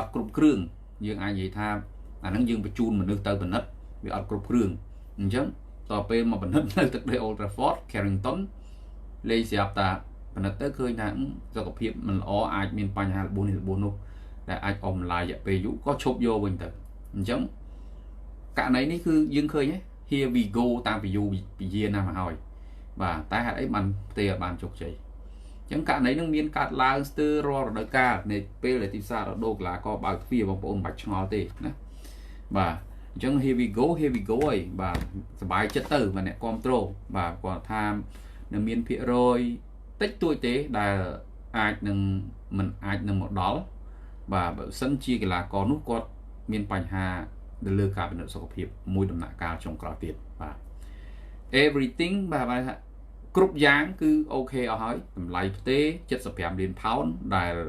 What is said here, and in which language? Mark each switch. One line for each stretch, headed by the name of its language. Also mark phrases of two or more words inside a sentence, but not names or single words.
Khmer: ត់គ្រប់គ្រឿងយើងអាចនិយាយថាអាហ្នឹងយើងបញ្ជូនមនុស្សទៅពិនិត្យវាអត់គ្រប់គ្រឿងអញ្ចឹងតទៅពេលមកពិនិត្យនៅទឹកដី Old Trafford Carrington លេងស្រាប់តាពិនិត្យទៅឃើញថាសុខភាពមិនល្អអាចមានបញ្ហារបួសនេះ របួសនោះដែលអាចអស់ម្លាយរយៈពេលយូរក៏ឈប់យកវិញទៅអញ្ចឹងករណីនេះគឺយើងឃើញ
English: here we go
Khmer: តាំងពីយូរពីយារណាស់មកហើយបាទតែហេតុអីបាន ផ្ទេរបានជោគជ័យអញ្ចឹងករណីនឹងមានកើតឡើងស្ទើររាល់រដូវកាលនៃពេលដែលទីផ្សាររដូវកីឡាករបើកទ្វារបងប្អូន មិនបាច់ឆ្ងល់ទេណាបាទអញ្ចឹង
English: here we go
Khmer: ហើយបាទសប្បាយចិត្តទៅបាទអ្នកគ្រប់គ្រងបាទគាត់ថានៅមានភាគរយតិចតួចទេដែលអាចនឹងមិនអាចនឹងមកដល់បាទបើសិនជាកីឡាករនោះគាត់មានបញ្ហាទៅលើការពិនិត្យសុខភាពមួយដំណាក់កាលចុងក្រោយទៀតបាទ everything បាទថាគ្រប់យ៉ាងគឺអូខេអស់ហើយតម្លៃផ្ទេរ75លានផោនដែល